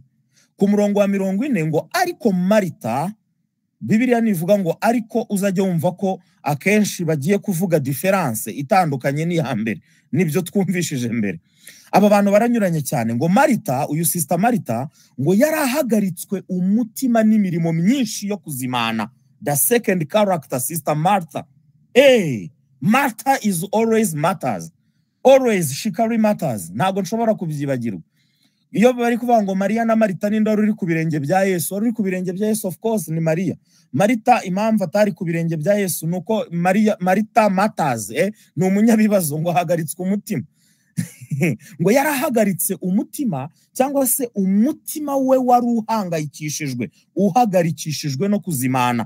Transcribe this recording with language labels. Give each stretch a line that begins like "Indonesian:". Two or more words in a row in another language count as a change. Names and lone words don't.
Kinyarwanda: Ku murongo wa 40 ngo ariko Marita, Bibiliya nivuga ngo ariko uzajya wumva ko akenshi bagiye kuvuga difference itandukanye ni hambere, nibyo twumvishije mbere. Aba bantu baranyuranye cyane. Ngo Marita, uyu Sister Marita ngo yarahagaritswe umutima n'imirimo myinshi yo kuzimana.
English: The second character, Sister Martha. Hey, Martha is always matters. Always she carry matters.
Kinyarwanda: Ntago nshobora kubyibagirwa. Iyo bari kuvuga ngo Maria na Marita ni ndoro uri ku birenge bya Yesu, uri ku birenge bya Yesu
English: of course
Kinyarwanda: ni Maria. Marita impamvu atari ku birenge bya Yesu nuko Marita matters, ni umunyabibazo ngo hagaritswe umutima. Ngo yarahagaritse umutima, cyangwa se umutima we wari uhangayikishijwe, uhagarikishijwe no kuzimana.